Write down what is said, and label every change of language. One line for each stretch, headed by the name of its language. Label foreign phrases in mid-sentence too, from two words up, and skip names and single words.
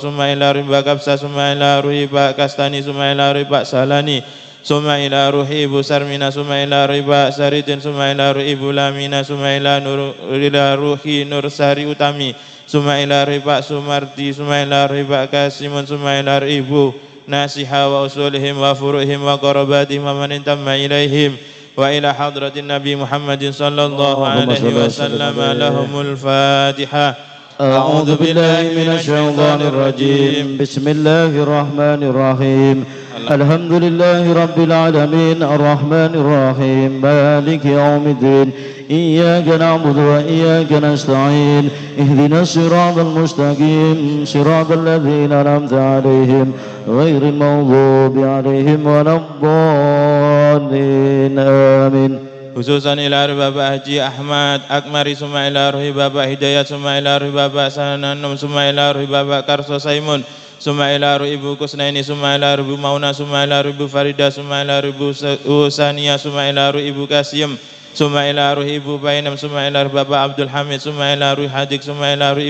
Arabic: summa ila ruhi Bapak Kapsa summa ila ruhi Pak Kastani summa ila ruhi Pak Salani summa ila ruhi Ibu Sarmina summa ila ruhi Pak Saridin summa ila ruhi Ibu Lamina summa ila ruhi Nur Sari Utami summa ila ruhi Pak Sumardi summa ila ruhi Pak Kasimun summa ila ruhi Ibu ناسها وأصولهم وفروعهم وقرباتهم ومن انتم إليهم وإلى حضرة النبي محمد صلى الله عليه وسلم لهم الفاتحة. أعوذ بالله من الشيطان الرجيم بسم الله الرحمن الرحيم الحمد لله رب العالمين الرحمن الرحيم مالك يوم الدين إياك نعبد وإياك نستعين اهدنا الصراط المستقيم صراط الذين أنعمت عليهم غير المغضوب عليهم ولا الضالين آمين. Khususan ila ruh Bapak Haji Ahmad Akmari summa ila ruhi Bapak Hidayat summa ila ruhi Bapak Sananum summa ila ruhi Bapak Karso Saimun summa ila ruhi Ibu Kusnaini summa ila ruhi Ibu Mauna summa ila ruhi Ibu Farida summa ila ruhi Ibu Usania summa ila ruhi Ibu Kasim summa ila ruhi Ibu Bainam summa ila ruhi Bapak Abdul Hamid summa ila ruhi Hadik summa ila ruhi